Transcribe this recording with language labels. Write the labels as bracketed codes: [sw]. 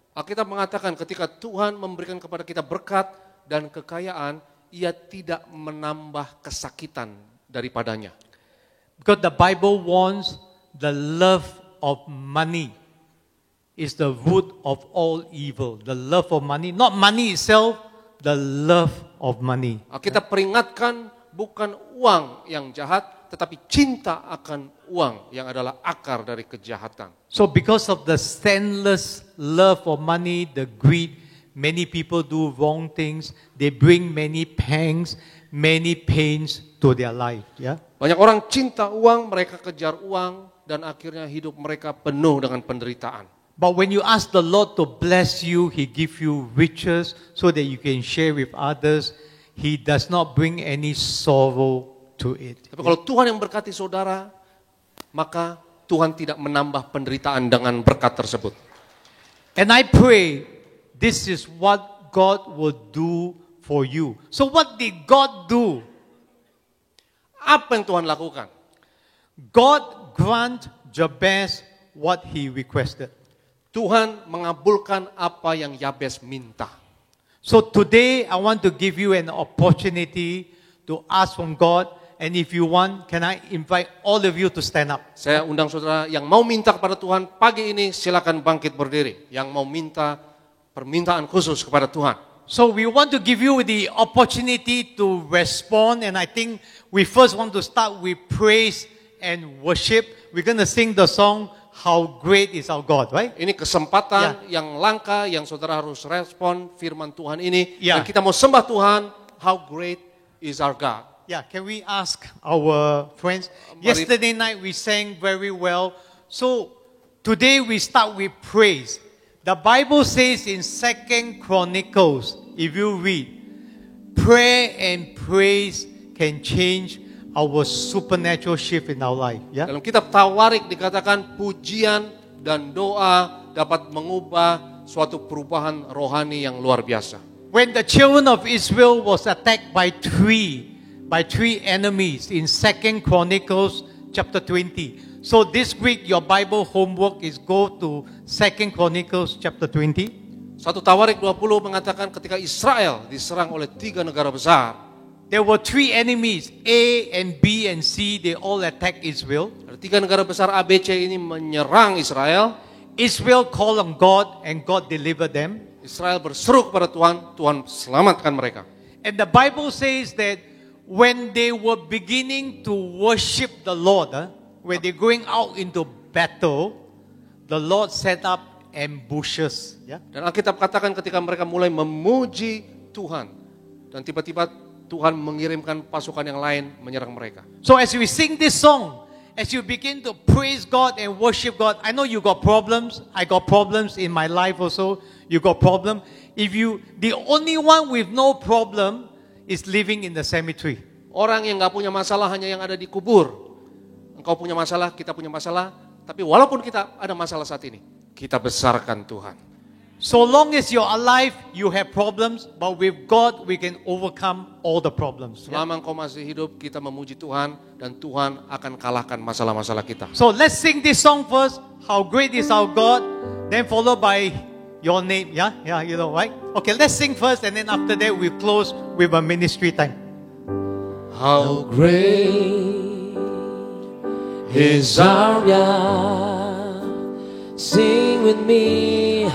[id] Alkitab mengatakan ketika Tuhan memberikan kepada kita berkat dan kekayaan, Ia tidak menambah kesakitan daripadanya. [en] Because the Bible warns the love of money is the root of all evil. The love of money, not money itself, the love of money. [id] Kita peringatkan bukan uang yang jahat, tetapi cinta akan uang yang adalah akar dari kejahatan. [en] So because of the senseless love of money, the greed, many people do wrong things. They bring many pangs, many pains to their life. Yeah? [id] Banyak orang cinta uang, mereka kejar uang, dan akhirnya hidup mereka penuh dengan penderitaan. [en] But when you ask the Lord to bless you, He give you riches so that you can share with others. He does not bring any sorrow to it. [id] Tapi kalau Tuhan yang berkati saudara, maka Tuhan tidak menambah penderitaan dengan berkat tersebut. [en] And I pray this is what God will do for you. So what did God do? [id] Apa yang Tuhan lakukan? [en] God grant Jabez what he requested. [id] Tuhan mengabulkan apa yang Yabes minta. [en] So today I want to give you an opportunity to ask from God, and if you want, can I invite all of you to stand up? [id] Saya undang saudara yang mau minta kepada Tuhan pagi ini, silakan bangkit berdiri. Yang mau minta permintaan khusus kepada Tuhan. [en] So we want to give you the opportunity to respond, and I think we first want to start with praise and worship. We're going to sing the song, How Great is Our God, right? [id] Ini kesempatan yang langka yang saudara harus respon firman Tuhan ini. [en] Yeah. [id] Dan kita mau sembah Tuhan, [en] how great is our God. Yeah, can we ask our friends? Yesterday night we sang very well. So today we start with praise. The Bible says in 2 Chronicles, if you read, prayer and praise can change our supernatural shift in our life. Yeah? [id] Dalam kitab Tawarik dikatakan pujian dan doa dapat mengubah suatu perubahan rohani yang luar biasa. [en] When the children of Israel was attacked by three enemies in 2 Chronicles chapter 20. So this week your Bible homework is go to 2 Chronicles chapter 20. [id] 1 Tawarik 20 mengatakan ketika Israel diserang oleh 3 negara besar. [en] There were three enemies, A and B and C, they all attacked Israel. [id] Ada 3 negara besar ABC ini menyerang Israel. [en] Israel called on God and God delivered them. [id] Israel berseru kepada Tuhan, Tuhan selamatkan mereka. [en] And the Bible says that when they were beginning to worship the Lord, when they're going out into battle, the Lord set up ambushes. Yeah? [id] Dan Alkitab katakan ketika mereka mulai memuji Tuhan, dan tiba-tiba Tuhan mengirimkan pasukan yang lain menyerang mereka. [en] So as we sing this song, as you begin to praise God and worship God, I know you got problems. I got problems in my life also. You got problem. The only one with no problem is living in the cemetery. [id] Orang yang gak punya masalah hanya yang ada di kubur. Engkau punya masalah, kita punya masalah. Tapi walaupun kita ada masalah saat ini, kita besarkan Tuhan. [en] So long as you're alive, you have problems, but with God we can overcome all the problems. [id] Selama engkau masih hidup, kita memuji Tuhan dan Tuhan akan kalahkan masalah-masalah kita. [en] So let's sing this song first. How great is our God? Then followed by your name. Yeah, you know, right? Okay, let's sing first, and then after that we close with a ministry time. How great is our God? Sing with me.